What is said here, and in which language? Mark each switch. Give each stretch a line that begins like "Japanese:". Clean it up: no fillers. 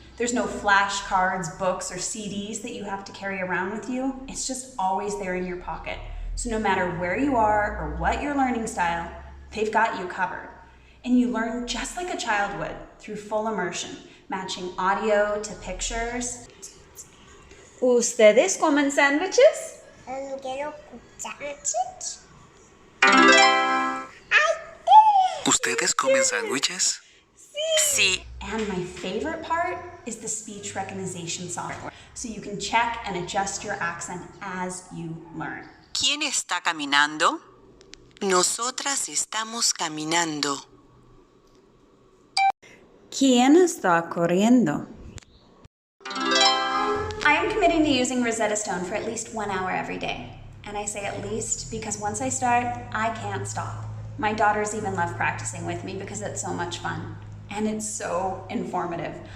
English: There's no flashcards, books, or CDs that you have to carry around with you. It's just always there in your pocket. So no matter where you are or what your learning style, they've got you covered. and you learn just like a child would through full immersion, matching audio to pictures.
Spanish: ¿Ustedes comen sándwiches? Quiero cucharadas. ¿Ustedes comen sándwiches? Sí.
English: And my favorite part is the speech recognition software, so you can check and adjust your accent as you learn.
Spanish: ¿Quién está caminando? Nosotras estamos caminando. ¿Quién está corriendo?
English: I am committing to using Rosetta Stone for at least 1 hour every day. And I say at least because once I start, I can't stop. My daughters even love practicing with me because it's so much fun. And it's so informative.